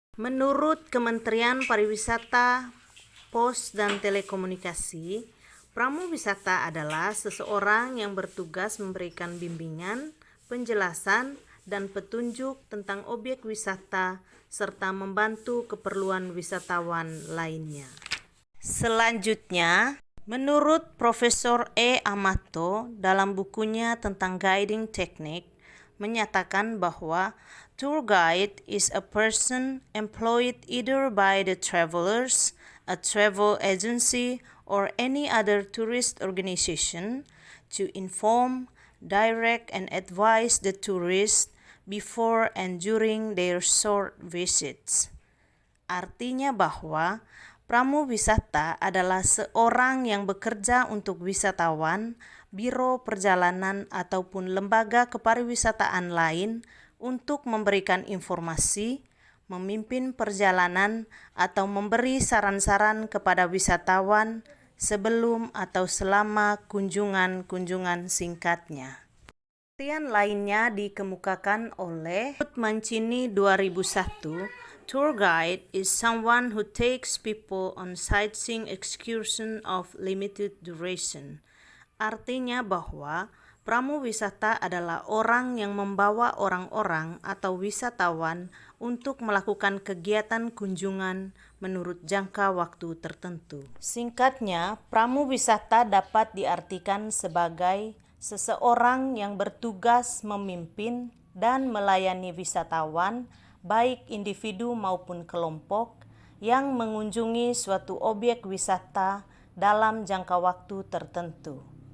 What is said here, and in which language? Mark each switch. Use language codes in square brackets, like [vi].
[id] Menurut Kementerian Pariwisata, Pos dan Telekomunikasi, pramuwisata adalah seseorang yang bertugas memberikan bimbingan, penjelasan, dan petunjuk tentang objek wisata serta membantu keperluan wisatawan lainnya. Selanjutnya, menurut Profesor E. [en] Amato [id] dalam bukunya tentang guiding technique, menyatakan bahwa [en] tour guide is a person employed either by the travelers, a travel agency, or any other tourist organization to inform, direct, and advise the tourists before and during their short visits. [id] Artinya bahwa pramuwisata adalah seorang yang bekerja untuk wisatawan, biro perjalanan, ataupun lembaga kepariwisataan lain untuk memberikan informasi, memimpin perjalanan, atau memberi saran-saran kepada wisatawan sebelum atau selama kunjungan-kunjungan singkatnya. Penelitian lainnya dikemukakan oleh Mancini 2001 [en] Tour guide is someone who takes people on sightseeing excursion of limited duration. [id] Artinya bahwa pramuwisata adalah orang yang membawa orang-orang atau wisatawan untuk melakukan kegiatan kunjungan menurut jangka waktu tertentu. Singkatnya, pramuwisata dapat diartikan sebagai seseorang yang bertugas memimpin dan melayani wisatawan, baik individu maupun kelompok, yang mengunjungi suatu objek wisata dalam jangka waktu tertentu.